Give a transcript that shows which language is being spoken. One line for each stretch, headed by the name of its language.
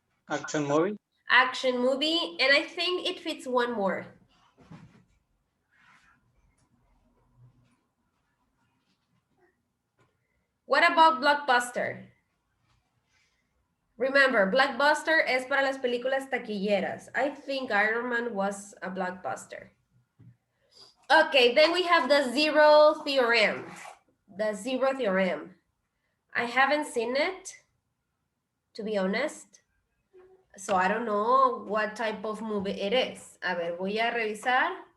English: Action movie. Action movie, and I think it fits one more. What about blockbuster? Remember,
Spanish: blockbuster es para las películas taquilleras.
English: I think Iron Man was a blockbuster. Okay, then we have the zero theorem. The zero theorem. I haven't seen it, to be honest. So I don't know what type of movie it is.
Spanish: A ver, voy a revisar.